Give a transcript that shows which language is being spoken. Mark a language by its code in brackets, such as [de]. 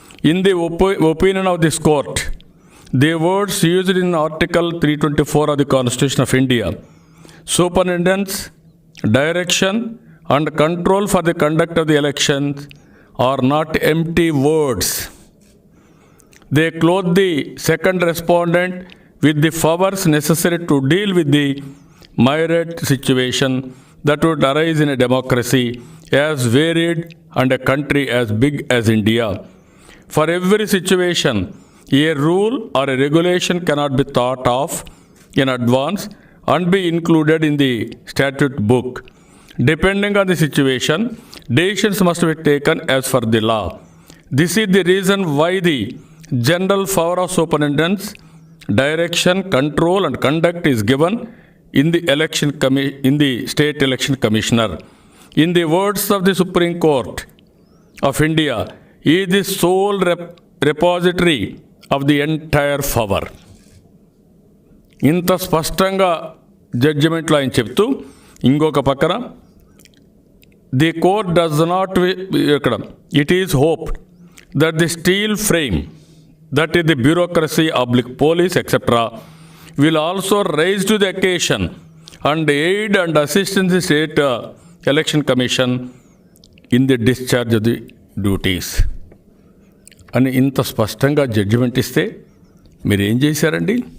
[en] In the opinion of this court, the words used in article 324 of the constitution of India, superintendence, direction and control for the conduct of the elections are not empty words. They clothe the second respondent with the powers necessary to deal with the myriad situation that would arise in a democracy as varied and a country as big as India. For every situation, a rule or a regulation cannot be thought of in advance and be included in the statute book. Depending on the situation, decisions must be taken as per the law. This is the reason why the general power of superintendence, direction, control and conduct is given in the state election commissioner. In the words of the Supreme Court of India, he is the sole repository of the entire power. [te] ఇంత స్పష్టంగా జడ్జిమెంట్లో ఆయన చెప్తూ ఇంకొక పక్కన [en] the court does not [te] ఇక్కడ [en] it is hoped that the steel frame that is the bureaucracy public police etcetera will also rise to the occasion and aid and assistance the state election commission in the discharge of the duties [te] అని ఇంత స్పష్టంగా judgement ఇస్తే మీరు ఏం చేశారండి?